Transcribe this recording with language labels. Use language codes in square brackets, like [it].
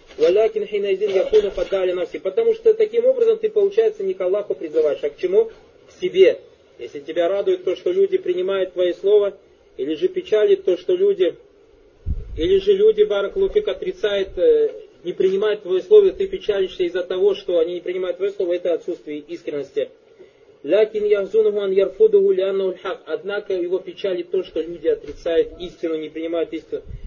[ar] «Валякин хинайзин якуна фадали навси». [ru] Потому что таким образом ты, получается, не к Аллаху призываешь, а к чему? К себе. Если тебя радует то, что люди принимают твои слова, или же печалит то, что люди... Или же люди, баракалуфик, отрицают, не принимают твое слово, ты печалишься из-за того, что они не принимают твое слово, это отсутствие искренности. [ar] لكن يحزنه أن يرفضه لأنه الحق. [ru] Однако его печалит то, что люди отрицают истину, не принимают истину.